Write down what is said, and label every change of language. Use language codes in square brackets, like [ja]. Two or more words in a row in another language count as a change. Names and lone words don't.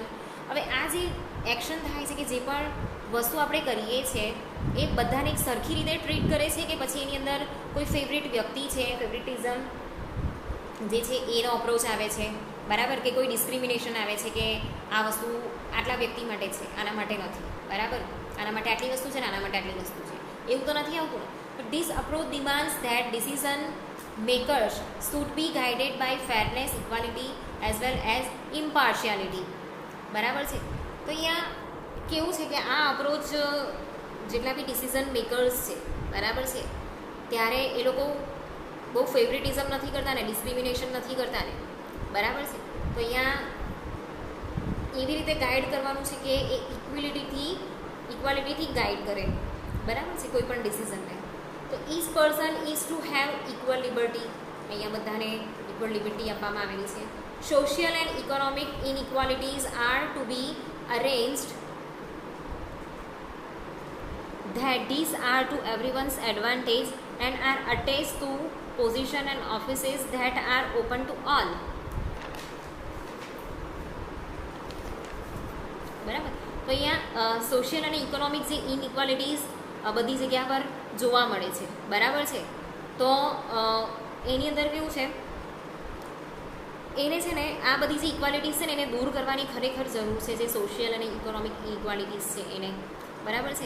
[gu] હવે આ જે એક્શન થાય છે કે જે પણ વસ્તુ આપણે કરીએ છીએ એ બધાને એક સરખી રીતે ટ્રીટ કરે છે કે પછી એની અંદર કોઈ ફેવરિટ વ્યક્તિ છે, ફેવરિટિઝમ જે છે એનો અપ્રોચ આવે છે, બરાબર, કે કોઈ ડિસ્ક્રિમિનેશન આવે છે કે આ વસ્તુ આટલા વ્યક્તિ માટે છે, આના માટે નથી, બરાબર, આના માટે આટલી વસ્તુ છે ને આના માટે આટલી વસ્તુ છે, એવું તો નથી આવતું ને. [en] but this approach demands that decision makers should be guided by fairness, equality as well as impartiality, [gu] બરાબર છે. તો અહીંયા કેવું છે કે આ અપ્રોચ જેટલા બી [en] decision makers [gu] છે, બરાબર છે, ત્યારે એ લોકો બહુ ફેવરિટિઝમ નથી કરતા ને ડિસ્ક્રિમિનેશન નથી કરતા ને, બરાબર છે. તો અહીંયા એવી રીતે ગાઈડ કરવાનું છે કે એ ઇક્વાલિટીથી ગાઈડ કરે, બરાબર છે, કોઈ પણ ડિસિઝનને. [en] તો each person is to have equal liberty. [gu] અહીંયા બધાને [en] equal liberty [gu] આપવામાં આવેલી છે. [en] social and economic inequalities are to be arranged that these are to everyone's advantage and are attached to position and offices that are open to all. [gu] બરાબર. તો અહીંયા સોશિયલ અને ઇકોનોમિક જે ઇનઇક્વાલિટીઝ બધી જગ્યા પર જોવા મળે છે, બરાબર છે. તો એની અંદર કેવું છે, એને છે ને આ બધી જે ઇક્વાલિટીઝ છે ને એને દૂર કરવાની ખરેખર જરૂર છે, જે સોશિયલ અને ઇકોનોમિક ઇક્વાલિટીઝ છે એને, બરાબર છે.